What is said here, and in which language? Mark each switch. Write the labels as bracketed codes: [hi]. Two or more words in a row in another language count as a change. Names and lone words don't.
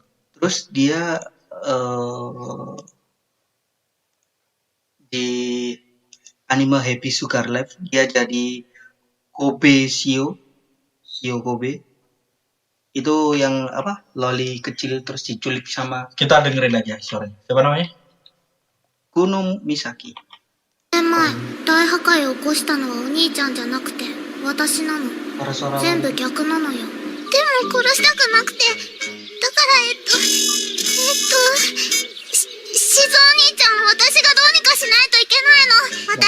[id] Terus dia di anime Happy Sugar Life dia jadi Kobe Shio Kobe. Itu yang apa? Loli kecil terus diculik sama Kita dengerin aja suaranya. Siapa namanya? Kuno Misaki. [ja] 年前大破壊を起こしたのはお兄ちゃんじゃなくて私なの。 [id] Suara-suara [ja] 全部逆なのよ。でも殺したくなくて、だから静お兄ちゃん、私がどうにかしないといけないの。